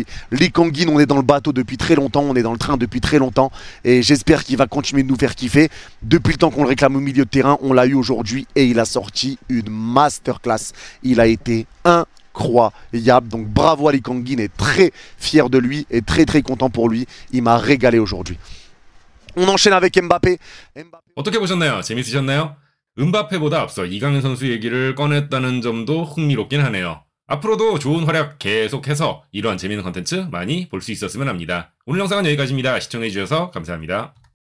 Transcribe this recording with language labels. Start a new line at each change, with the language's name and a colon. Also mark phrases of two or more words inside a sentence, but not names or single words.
French: Lee Kang-in, on est dans le bateau depuis très longtemps, on est dans le train depuis très longtemps, et j'espère qu'il va continuer de nous faire kiffer. Depuis le temps qu'on le réclame au milieu de terrain, on l'a eu aujourd'hui, et il a sorti une masterclass. Il a été incroyable. Donc bravo à Lee Kang-in et très fier de lui et très content pour lui. Il m'a régalé aujourd'hui. On enchaîne avec Mbappé.
Korean: 어떻게 보셨나요? 재밌으셨나요? 음바페보다 앞서 이강인 선수 얘기를 꺼냈다는 점도 흥미롭긴 하네요. 앞으로도 좋은 활약 계속해서 이러한 재밌는 컨텐츠 많이 볼 수 있었으면 합니다. 오늘 영상은 여기까지입니다. 시청해주셔서 감사합니다.